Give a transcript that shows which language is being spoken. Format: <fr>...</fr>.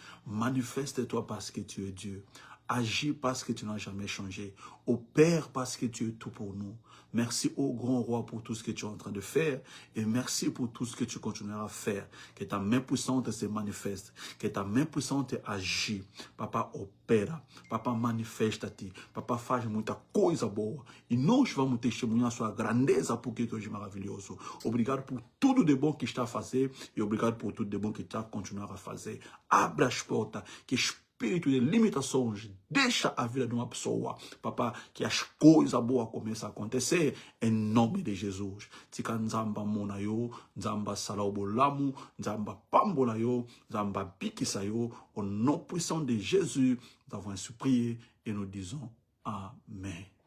<fr>Manifeste-toi parce que tu es Dieu. Agis parce que tu n'as jamais changé. Opère parce que tu es tout pour nous. Merci au grand roi pour tout ce que tu es en train de faire. Et merci pour tout ce que tu continueras à faire. Que ta main puissante se manifeste. Que ta main puissante agit. Papa,</fr> <pt>opera. Papa, manifesta-te. Papa, faz muita coisa boa. E nós vamos testemunhar sua grandeza porque tu és maravilhoso. Obrigado por tudo de bom que está a fazer. E obrigado por tudo de bom que está a continuar a fazer. Abra as portas. Que espírito de limitações deixa a vida de uma pessoa, Papa, que as coisas boas começam a acontecer em nome de Jesus.</pt> <ln>Tika nzamba mona yo, nzamba salaubolamu, nzamba pambola yo, nzamba bikisa yo,</ln> <fr>au nom puissant de Jésus, nous avons ainsi prié et nous disons Amen.</fr>